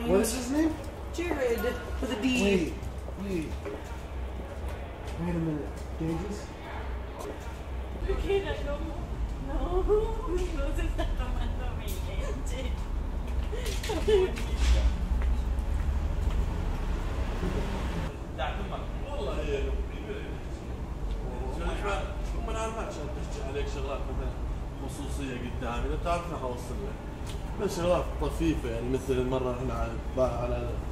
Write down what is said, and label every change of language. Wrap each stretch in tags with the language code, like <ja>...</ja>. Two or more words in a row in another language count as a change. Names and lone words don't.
<en>What is his name? Jared with a D. Wait a minute. Dangerous?</en> <es>Okay, no, no, no se está tomando mi leche.</es> <ar>والله يا ما نعرف عشان تحكي عليك شغلات مثلا خصوصيه قدامي لا تعرف راح اوصل لك بس شغلات طفيفه يعني مثل مره احنا على</ar>